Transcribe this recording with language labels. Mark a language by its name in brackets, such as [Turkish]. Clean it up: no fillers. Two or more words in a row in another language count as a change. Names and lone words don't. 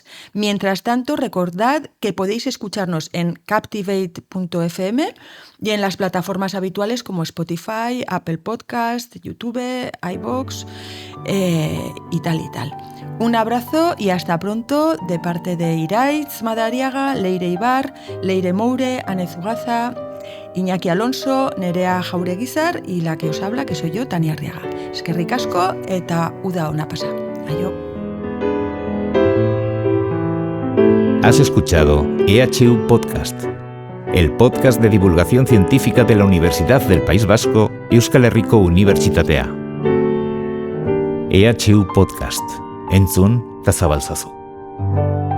[Spanish] Mientras tanto, recordad que podéis escucharnos en captivate.fm y en las plataformas habituales como Spotify, Apple Podcast, YouTube, iVoox y tal y tal. Un abrazo y hasta pronto de parte de Iraitz Madariaga, Leire Ibar, Leire Moure, Ane Zugaza, Iñaki Alonso, Nerea Jaureguizar y la que os habla, que soy yo, Tania Arriaga. [Basque] Es que ricasco eta uda ona pasa. Aio. [Spanish] Has escuchado EHU Podcast, el podcast de divulgación científica de la Universidad del País Vasco y Euskal Herriko Unibertsitatea. [Basque] EHU Podcast. Entzun eta zabalzazu.